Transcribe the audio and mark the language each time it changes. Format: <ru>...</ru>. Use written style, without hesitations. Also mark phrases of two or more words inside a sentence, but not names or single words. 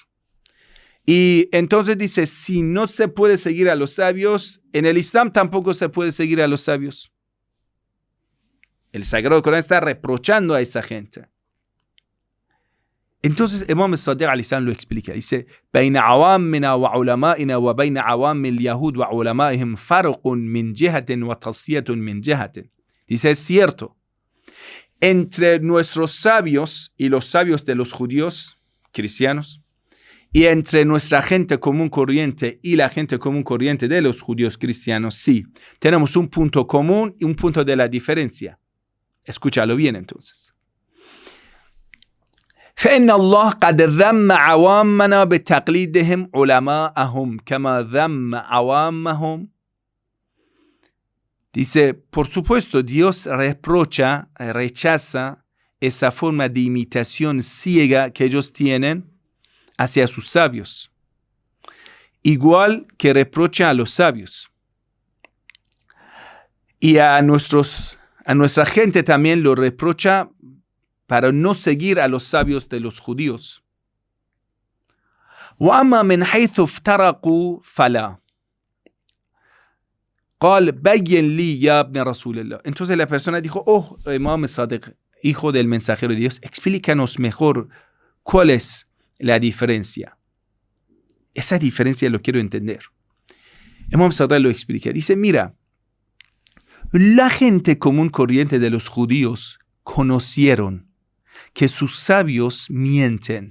<es>Y entonces dice, si no se puede seguir a los sabios, en el Islam tampoco se puede seguir a los sabios. El Sagrado Corán está reprochando a esa gente. Entonces Imam Sadiq</es> <ar>عليه السلام</ar> <es>lo explica. Dice,</es> <ar>بين عوامنا وعلمائنا وبين عوام اليهود وعلمائهم فرق من جهة وتصفية من جهة.</ar> <es>Dice, es cierto. Entre nuestros sabios y los sabios de los judíos, cristianos, y entre nuestra gente común corriente y la gente común corriente de los judíos cristianos, sí, tenemos un punto común y un punto de la diferencia. Escúchalo bien entonces.</es> <ar>فإن الله قد ذم عوامنا بتقليدهم علماءهم كما ذم عوامهم.</ar> <es>Dice, por supuesto, Dios rechaza esa forma de imitación ciega que ellos tienen hacia sus sabios, igual que reprocha a los sabios. Y a nuestra gente también lo reprocha para no seguir a los sabios de los judíos.</es> <ar>وَأَمَّا مِنْ حَيْثُ افْتَرَقُوا فَلَا قال بين لي يا ابن رسول الله.</ar> <es>Entonces la persona dijo, Imam Sadiq, hijo del mensajero de Dios, explícanos mejor cuál es la diferencia. Esa diferencia lo quiero entender. Imam Sadiq lo explica. Dice, mira, la gente común corriente de los judíos conocieron que sus sabios mienten.</es>